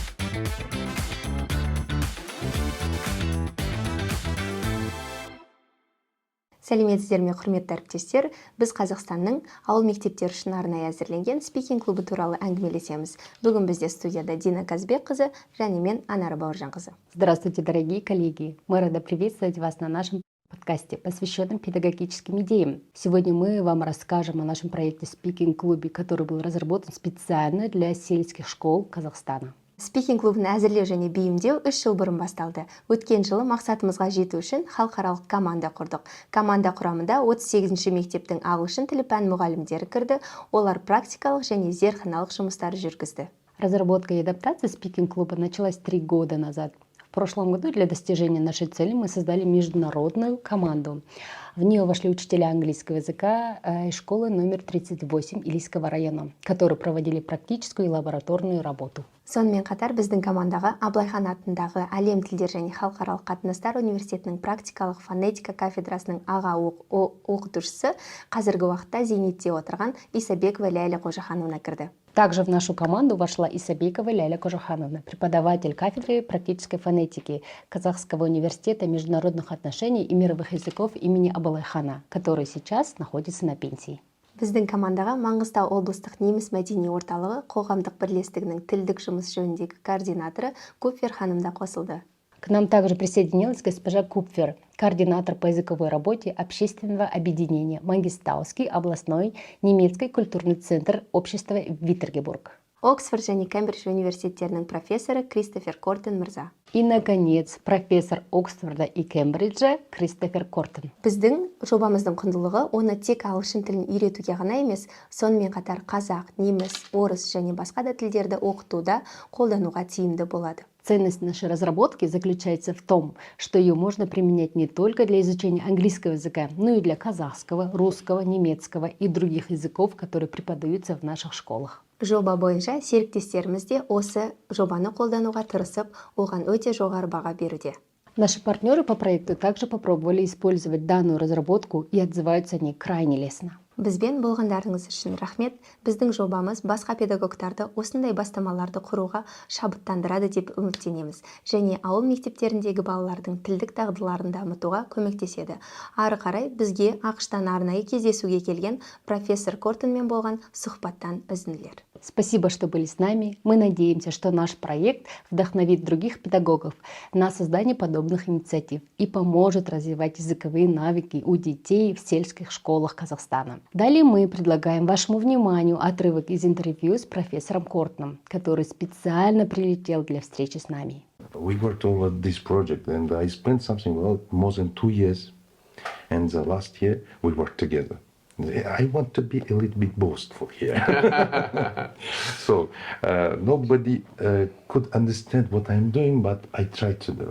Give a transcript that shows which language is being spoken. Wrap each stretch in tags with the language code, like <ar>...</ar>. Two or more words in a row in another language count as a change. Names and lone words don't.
<kk>Сәлеметсіздер ме, құрметті әріптестер, біз Қазақстанның ауыл мектептері үшін арнайы әзірленген спикинг клубы туралы әңгімелесеміз. Бүгін бізде студияда Дина қызы және мен Анара Бауыржанқызы.</kk> <ru>Здравствуйте, дорогие коллеги! Мы рады приветствовать вас на нашем подкасте, посвященном педагогическим идеям. Сегодня мы вам расскажем о нашем проекте спикинг-клубе, который был разработан специально для сельских школ Казахстана.</ru> <kk>Спикинг клубын әзірлеу және бейімдеу 3 жыл бұрын басталды. Өткен жылы мақсатымызға жету үшін халықаралық команда құрдық. Команда құрамында 38-ші мектептің ағылшын тілі пән мұғалімдері кірді. Олар практикалық және зертханалық жұмыстар жүргізді.</kk> <ru>Разработка и адаптация спикинг-клуба началась 3 года назад. В прошлом году для достижения нашей цели мы создали международную команду. В нее вошли учителя английского языка из школы номер 38 Илийского района, которые проводили практическую и лабораторную работу.</ru> <kk>Сонымен қатар біздің командаға Абылайхан атындағы әлем тілдер және халықаралық қатынастар университетінің практикалық фонетика кафедрасының аға оқытушысы, қазіргі уақытта зейнетте отырған Исабекова Ләйлә Қожахановна кірді.</kk> <ru>Также в нашу команду вошла Исабекова Ләйлә Қожахановна, преподаватель кафедры практической фонетики Казахского университета международных отношений и мировых языков имени Абылайхана, который сейчас находится на пенсии.</ru> <kk>Біздің командаға Маңғыстау облыстық неміс мәдени орталығы қоғамдық бірлестігінің тілдік жұмыс жөніндегі координаторы Купфер ханым да қосылды.</kk> <ru>К нам также присоединилась госпожа Купфер, координатор по языковой работе общественного объединения Мангистауский областной немецкий культурный центр общества Виттергебург.</ru> <kk>Оксфорд және Кембридж университеттерінің профессоры Кристофер Кортен мырза.</kk> <ru>И, наконец, профессор Оксфорда и Кембриджа Кристофер Кортен.</ru> <kk>Біздің жобамыздың құндылығы оны тек ағылшын тілін үйретуге ғана емес, сонымен қатар қазақ, неміс, орыс және басқа да тілдерді оқытуда қолдануға тиімді болады.</kk> <ru>Ценность нашей разработки заключается в том, что ее можно применять не только для изучения английского языка, но и для казахского, русского, немецкого и других языков, которые преподаются в наших школах.</ru> <kk>Жоба бойынша серіктестеріміз де осы жобаны қолдануға тырысып, оған өте жоғары баға беруде.</kk> <ru>Наши партнеры по проекту также попробовали использовать данную разработку и отзываются они крайне лестно.</ru> <kk>Бізбен болғандарыңыз үшін рахмет. Біздің жобамыз басқа педагогтарды осындай бастамаларды құруға шабыттандырады деп үміттенеміз. Және ауыл мектептеріндегі балалардың тілдік дағдыларын дамытуға көмектеседі. Ары қарай бізге АқШ-тан арнайы кездесуге келген профессор Кортенмен болған сұхбаттан үзінділер.</kk> <ru>Спасибо, что были с нами. Мы надеемся, что наш проект вдохновит других педагогов на создание подобных инициатив и поможет развивать языковые навыки у детей в сельских школах Казахстана. Далее мы предлагаем вашему вниманию отрывок из интервью с профессором Кортеном, который специально прилетел для встречи с нами.</ru> <en>We worked over this project and I spent something about more than 2 years, and the last year we worked together. I want to be a little bit boastful here. So nobody could understand what I'm doing, but I tried to do.</en>